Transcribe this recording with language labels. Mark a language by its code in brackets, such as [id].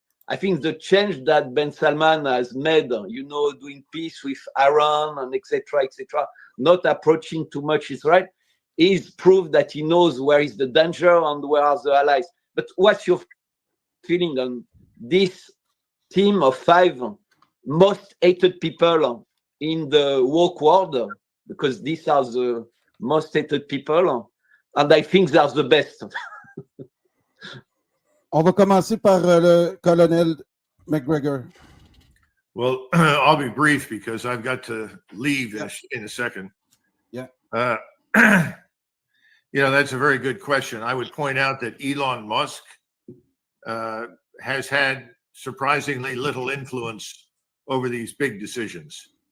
[en] I think the change that Ben Salman has made, you know, doing peace with Iran and etc., not approaching too much Israel, is proof that he knows where is the danger and where are the allies. But what's your feeling on this team of 5 most hated people in the woke world? Because these are the most hated people, and I think they are the best. [fr] On va commencer par le colonel Macgregor. [en] Well, I'll be brief because I've got to leave in a second. Yeah. You know, that's a very good question. I would point out that Elon Musk has had surprisingly little influence over these big decisions.